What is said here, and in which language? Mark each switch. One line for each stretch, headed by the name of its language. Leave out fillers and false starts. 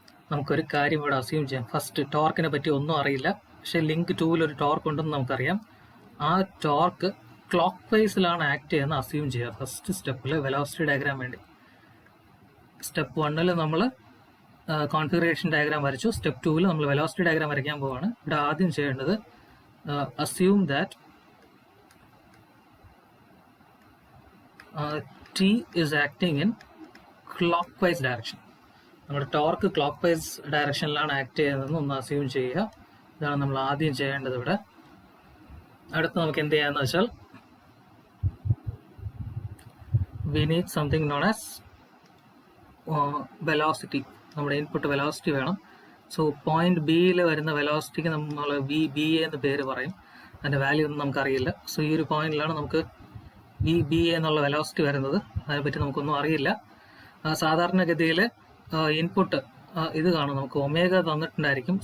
Malayalam: നമുക്കൊരു കാര്യം ഇവിടെ അസ്യൂം ചെയ്യാം. ഫസ്റ്റ് ടോർക്കിനെ പറ്റി ഒന്നും അറിയില്ല, പക്ഷേ ലിങ്ക് 2-ൽ ഒരു ടോർക്ക് ഉണ്ടെന്ന് നമുക്കറിയാം. ആ ടോർക്ക് ക്ലോക്ക് വൈസിലാണ് ആക്ട് ചെയ്യുന്നത് അസ്യൂം ചെയ്യുക. ഫസ്റ്റ് സ്റ്റെപ്പിൽ വെലോസിറ്റി ഡയഗ്രാം വേണ്ടി സ്റ്റെപ്പ് 1-ൽ നമ്മൾ കോൺഫിഗറേഷൻ ഡയഗ്രാം വരച്ചു. സ്റ്റെപ്പ് 2-ൽ നമ്മൾ വെലോസിറ്റി ഡയഗ്രാം വരയ്ക്കാൻ പോവാണ്. ഇവിടെ ആദ്യം ചെയ്യേണ്ടത്
English: assume that T is acting in clockwise direction.
Malayalam: നമ്മുടെ ടോർക്ക് ക്ലോക്ക് വൈസ് ഡയറക്ഷനിലാണ് ആക്ട് ചെയ്യുന്നതെന്ന് ഒന്ന് അസ്യൂം ചെയ്യുക. ഇതാണ് നമ്മൾ ആദ്യം ചെയ്യേണ്ടത് ഇവിടെ. അടുത്ത് നമുക്ക് എന്ത് ചെയ്യാന്ന് വെച്ചാൽ
English: we need something known as velocity.
Malayalam: നമ്മുടെ ഇൻപുട്ട് വെലോസിറ്റി വേണം. സോ പോയിന്റ് ബിയിൽ വരുന്ന വെലോസിറ്റിക്ക് നമ്മൾ ബി എ എന്ന് പേര് പറയും. അതിൻ്റെ വാല്യൂ ഒന്നും നമുക്കറിയില്ല. സോ ഈ ഒരു പോയിന്റിലാണ് നമുക്ക് ബി എ എന്നുള്ള വെലോസിറ്റി വരുന്നത്. അതിനെപ്പറ്റി നമുക്കൊന്നും അറിയില്ല. സാധാരണഗതിയിൽ ഇൻപുട്ട് ഇത് കാണും, നമുക്ക് ഒമേഗ തന്നിട്ടുണ്ടായിരിക്കും.